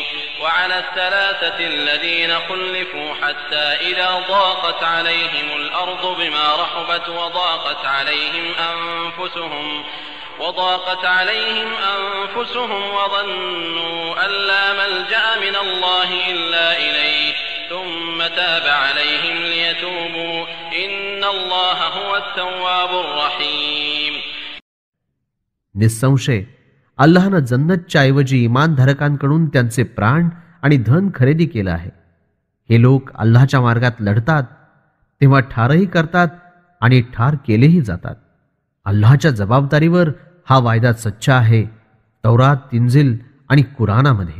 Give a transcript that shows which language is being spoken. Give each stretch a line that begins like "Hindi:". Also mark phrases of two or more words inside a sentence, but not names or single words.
Arabic: وعلى الثلاثة الذين خلفوا حتى إذا ضاقت عليهم الأرض بما رحبت وضاقت عليهم أنفسهم وظنوا أن لا ملجأ من الله إلا إليه ثم تاب عليهم ليتوبوا إن الله هو التواب الرحيم.
Marathi: निसंशय अल्लाहनं जन्नतच्या ऐवजी इमानधारकांकडून त्यांचे प्राण आणि धन खरेदी केलं आहे. हे लोक अल्लाहच्या मार्गात लढतात तेव्हा ठारही करतात आणि ठार केलेही जातात. अल्लाहच्या जबाबदारीवर हा वायदा सच्चा आहे तौरात, इंजील आणि कुराणामध्ये.